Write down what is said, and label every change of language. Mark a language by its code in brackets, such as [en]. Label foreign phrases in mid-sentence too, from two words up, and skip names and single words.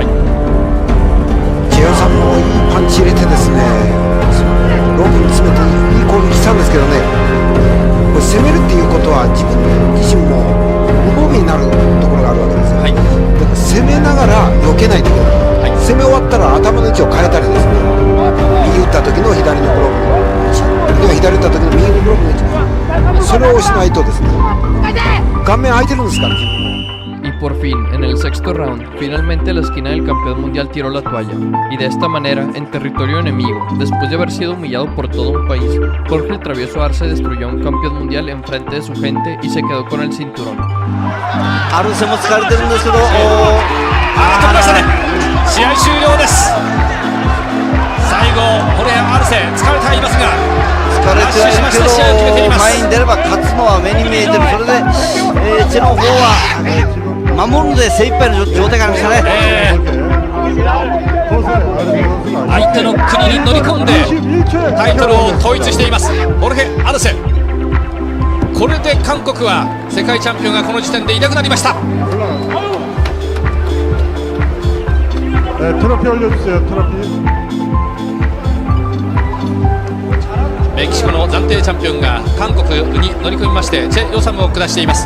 [ja] チェヨさんもいいパンチ入れてですね、ロープに詰めていい攻撃したんですけどね、これ攻めるっていうことは自分自身も無防備になるところがあるわけですよ。だから攻めながら避けないといけない。攻め終わったら頭の位置を変えたりですね、右打った時の左のグローブの位置、左打った時の右のグローブの位置、それをしないとですね、顔面空いてるんですから。 [es] Y por fin, en el sexto round, finalmente la esquina del campeón mundial tiró la toalla, y de esta manera, en territorio enemigo, después de haber sido humillado por todo un país, Jorge el travieso Arce destruyó a un campeón mundial en frente de su gente y se quedó con el cinturón. [ja] アルセも疲れてるんですけど、止めましたね。試合終了です。最後ホレア・アルセ疲れていますが、疲れてはいるけど前に出れば勝つのは目に見えてる。それで、チェの方は、守るので精一杯の状態がありましたね。相手の国に乗り込んでタイトルを統一していますホルヘ・アルセ。これで韓国は世界チャンピオンがこの時点でいなくなりました。 [ko] 트로피 올려주세요. 트로피. [ja] メキシコの暫定チャンピオンが韓国に乗り込みましてチェ・ヨサムを下しています。